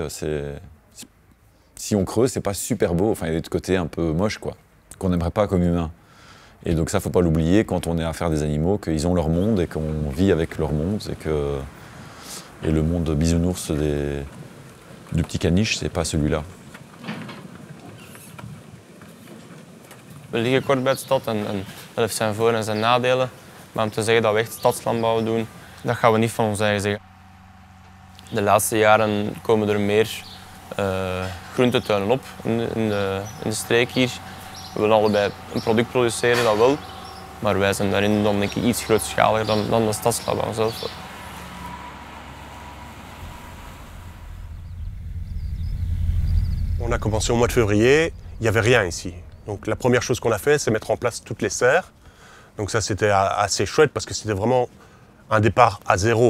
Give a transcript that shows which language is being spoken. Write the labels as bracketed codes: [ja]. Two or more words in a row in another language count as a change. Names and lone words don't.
[fr] Si on creuse, c'est pas super beau. Enfin, il y a des côtés un peu moches quoi, qu'on n'aimerait pas comme humains. Et donc ça, faut pas l'oublier quand on est à faire des animaux, qu'ils ont leur monde et qu'on vit avec leur monde et le monde bisounours du petit caniche, c'est pas celui-là. [nl] We liggen kort bij de stad en dat heeft zijn voor- en zijn nadelen. Maar om te zeggen dat we echt stadslandbouw doen, dat gaan we niet van ons eigen zeggen. De laatste jaren komen er meer groentetuinen op in de streek hier. We willen allebei een product produceren, dat wel. Maar wij zijn daarin dan denk ik iets grootschaliger dan de stadslandbouw zelf. [fr] On a commencé au mois de février, il n'y avait rien ici. Donc la première chose qu'on a fait, c'est mettre en place toutes les serres. Donc ça, c'était assez chouette parce que c'était vraiment un départ à zéro.